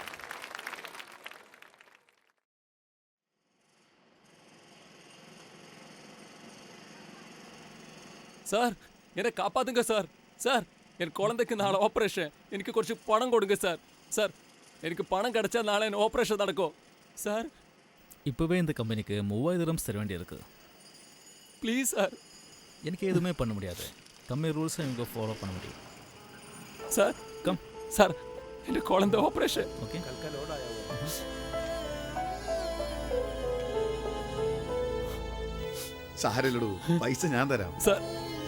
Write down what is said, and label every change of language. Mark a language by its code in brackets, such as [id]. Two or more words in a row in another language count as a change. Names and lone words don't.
[ta] சார், என்னை காப்பாத்துங்க சார். சார், என் குழந்தைக்கு நாளை ஆபரேஷன். எனக்கு குறைச்சு பணம் கொடுங்க சார். சார், எனக்கு பணம் கிடைச்சால் நாளை என் ஆபரேஷன் நடக்குமோ சார்? இப்போவே இந்த கம்பெனிக்கு 3000 dirhams தர வேண்டியிருக்கு. ப்ளீஸ் சார். எனக்கு எதுவுமே பண்ண முடியாது. கம்பெனி ரூல்ஸை இவங்க ஃபாலோ பண்ண முடியும். [ml] സാർ, കം. സാർ, എൻ്റെ കുഴന്ത ഓപ്പറേഷൻ. ഓക്കെ. സാരല്ലടൂ, പൈസ ഞാൻ തരാം. സാർ